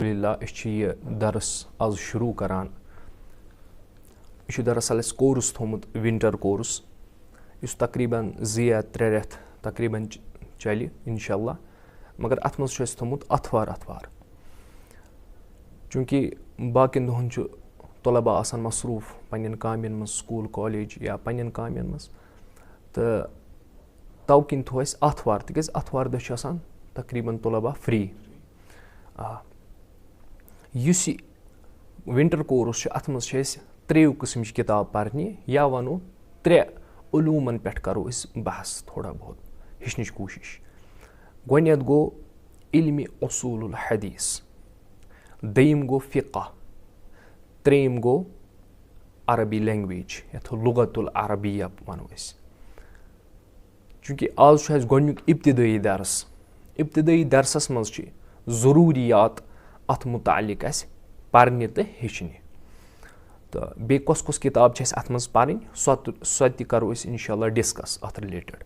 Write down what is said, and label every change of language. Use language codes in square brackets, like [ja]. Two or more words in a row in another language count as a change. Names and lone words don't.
[ks] अल्हम्दुलिल्लाह अस यह दरस आज शुरू करान। यह दरअसल अस कोर्स थोमुत विंटर कोर्स इस तकरीबन 2 या 3 रेथ तकरीबन चल इंशाअल्लाह, मगर अत मज थोमुत अतवार चूँकि बाकिन दोहन तलबा आसान मसरूफ पन्न कामन मज स्कूल कॉलेज या पन्न कामन मज, तो तव किन थो अस अतवार तिक अतवार दह आसान तकरीबन तलबा फ्री। युस विंटर कोर्स अत मज 3 किस्म किताब पर्ने या वनो 3 उलूमन पे करो बहस थोड़ा बहुत हेचन कोशिश। गोनियत गो इल्म उसूल हदीस, दयम गो फ़िक़्ह, त्रेम गो अरबी लैंग्वेज यथ [ar] لغة العربية [ks] वनो। चूँकि आज गोनिक इब्तिदाई दरसस मज ज़रूरियात अत मुतालिक पर्ने तो हेचने, तो बे कस किताब अत मज पर्न सो करो इंशाअल्लाह डिस्कस अत रिलेटेड।